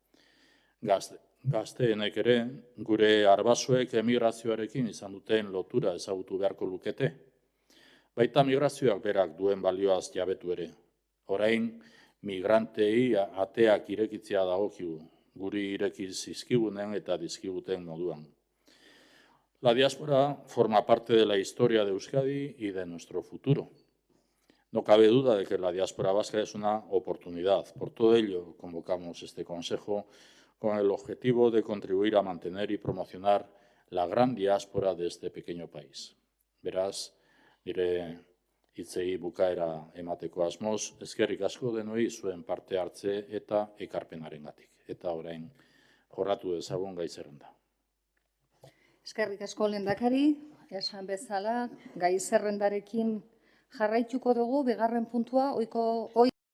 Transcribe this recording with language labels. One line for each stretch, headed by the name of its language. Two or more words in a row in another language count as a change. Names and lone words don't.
Basque: Gazteenek ere, gure arbasoek emigrazioarekin izan duten lotura ezagutu beharko lukete. Baita migrazioak berak duen balioaz jabetu ere. Orain, migrantei ateak irekitzea dagokigu, guri irekiz zizkigunen eta dizkiguten moduan.
Spanish: La diáspora forma parte de la historia de Euskadi y de nuestro futuro. No cabe duda de que la diáspora vasca es una oportunidad. Por todo ello, convocamos este Consejo con el objetivo de contribuir a mantener y promocionar la gran diáspora de este pequeño país.
Basque: Beraz, nire hitzei bukaera emateko asmoz, eskerrik asko denoi zuen parte hartze eta ekarpenarengatik. Eta orain jorratu dezagun gai zerrenda. Eskerrik asko lehendakari, esan bezala, gai zerrendarekin jarraituko dugu, bigarren puntua,